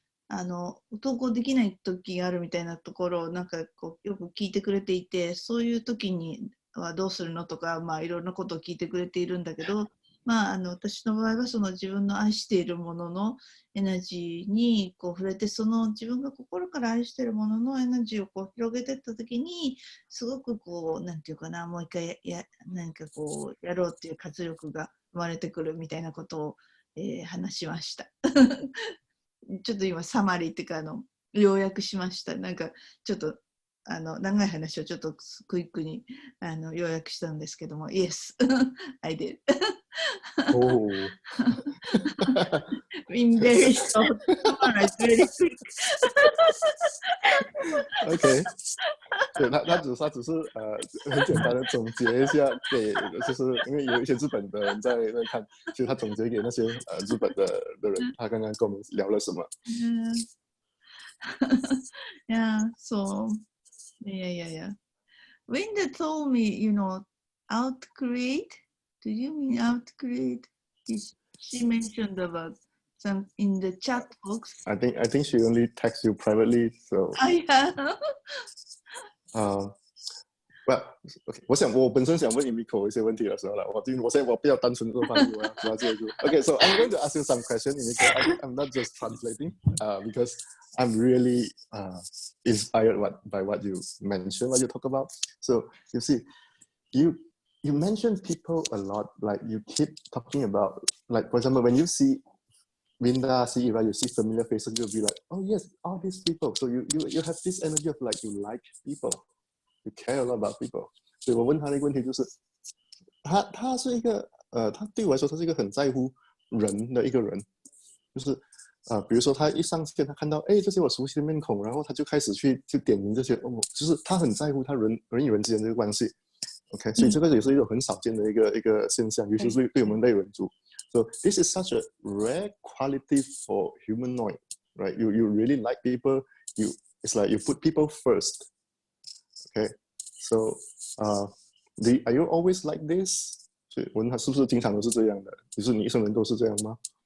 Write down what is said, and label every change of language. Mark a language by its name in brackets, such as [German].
[Japanese] う投稿できない時があるみたいなところをなんかこうよく聞いてくれていて、そういう時にはどうするのとか、まあいろんなことを聞いてくれているんだけど、まあ私の場合はその自分の愛しているもののエナジーにこう触れて、その自分が心から愛しているもののエナジーをこう広げていった時に、すごくこうなんていうかな、もう一回何かこうやろうっていう活力が生まれてくるみたいなことを、話しました。ちょっと今サマリーっていうか要約しました。なんかちょっと長い話をちょっとクイックに要約したんですけども、 [English] Yes, I did. Oh. In very short, summarize very quick. [Chinese] OK，对他只是很简单的总结一下给，就是因为有一些日本的人在那看，其实他总结给那些日本的人，他刚刚跟我们聊了什么。 [English] Yeah, so yeah. When they told me, out create, do you mean out create? She mentioned about some in the chat box. I think she only texts you privately, so. Yeah. Well, okay. [Chinese] 我本身想问 Emiko 一些问题的时候了，我现在我比较单纯的方式，我要知道这个。 [English] Okay, so I'm going to ask you some questions, Emiko. I'm not just translating, because I'm really inspired by what you mentioned, what you talk about. So you see, you mentioned people a lot. Like you keep talking about, like for example, when you see Linda, see Eva, you see familiar faces, you'll be like, oh yes, all these people. So you have this energy of like you like people. You care a lot about people. [Chinese] 所以我问他的一个问题就是，他是一个他对我来说他是一个很在乎人的一个人，就是比如说他一上线，他看到这些我熟悉的面孔，然后他就开始就点名这些，就是他很在乎他人与人之间这个关系。 OK， 所以这个也是一种很少见的一个现象，尤其是对我们类人族。 [English] So this is such a rare quality for humanoid, right? You really like people. It's like you put people first. Okay, so are you always like this? [Chinese] 所以我问他是不是经常都是这样的？就是你一生人都是这样吗？